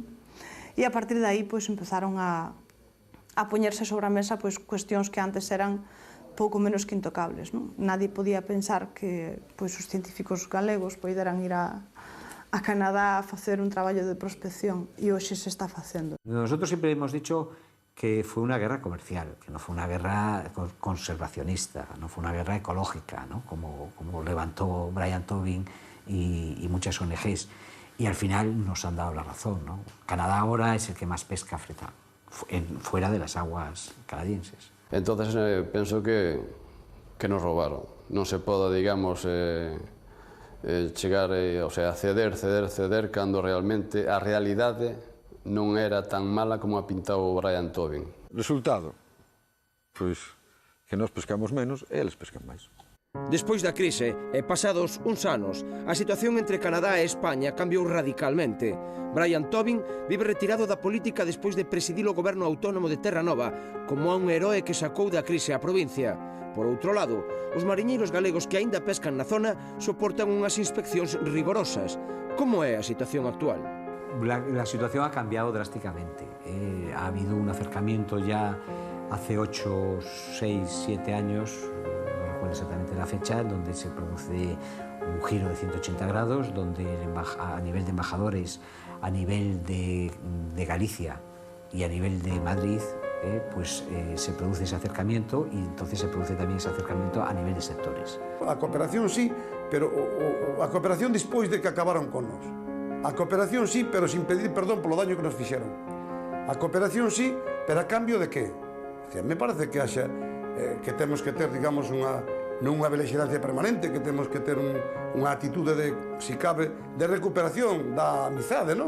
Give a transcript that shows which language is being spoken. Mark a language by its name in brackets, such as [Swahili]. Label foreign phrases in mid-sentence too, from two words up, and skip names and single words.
[Galician] E a partir de aí, pois, empezaron a poñerse sobre a mesa pois, cuestións que antes eran pouco menos que intocables, non? [Spanish] Nadie podía pensar [Galician] que pois, os científicos galegos poideran ir a Canadá a facer un traballo de prospección, e hoxe se está facendo. [Spanish] Nosotros siempre hemos dicho que fue una guerra comercial, que no fue una guerra conservacionista, no fue una guerra ecológica, ¿no? como levantó Brian Tobin y muchas ONGs. Y al final nos han dado la razón, ¿no? Canadá ahora es el que más pesca fuera de las aguas canadienses. [Galician] Entonces penso que nos robaron. Non se pode, digamos, chegar, [Spanish] o sea, [Galician] ceder, cando realmente a realidade non era tan mala como a pintaba o Brian Tobin. Resultado? Pois que nós pescamos menos e eles pescan máis. Despois da crise e pasados uns anos, a situación entre Canadá e España cambiou radicalmente. Brian Tobin vive retirado da política despois de presidir o goberno autónomo de Terranova como a un heroe que sacou da crise a provincia. Por outro lado, os mariñeiros galegos que aínda pescan na zona soportan unhas inspeccións rigorosas. Como é a situación actual? [Spanish] La situación ha cambiado drásticamente. Ha habido un acercamiento ya hace 8, 6, 7 años, no recuerdo exactamente la fecha, donde se produce un giro de 180 grados, donde a nivel de embajadores, a nivel de Galicia y a nivel de Madrid, se produce ese acercamiento y entonces se produce también ese acercamiento a nivel de sectores. [Galician] A cooperación sí, pero a cooperación despois de que acabaron con nós. A cooperación sí, pero sin pedir perdón polo daño que nos fixeron. A cooperación sí, pero a cambio de que? Me parece que haxa que temos que ter, digamos, non unha belexerancia permanente, que temos que ter unha atitude de, si cabe, de recuperación da amizade, non?